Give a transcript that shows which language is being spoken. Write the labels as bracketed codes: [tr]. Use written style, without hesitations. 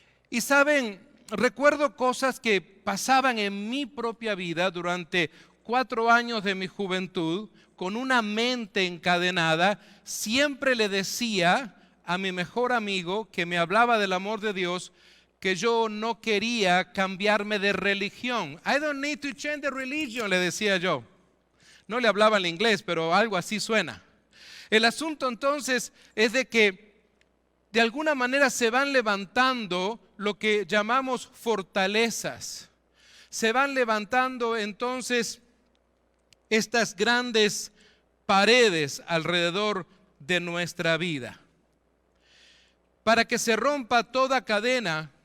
[es] Y saben, recuerdo cosas que pasaban en mi propia vida durante 4 años de mi juventud, con una mente encadenada. Siempre le decía a mi mejor amigo que me hablaba del amor de Dios, que yo no quería cambiarme de religión. [en] I don't need to change the religion, [es] le decía yo. No le hablaba el inglés, pero algo así suena. El asunto entonces es de que de alguna manera se van levantando lo que llamamos fortalezas. Se van levantando entonces estas grandes paredes alrededor de nuestra vida. Para que se rompa toda cadena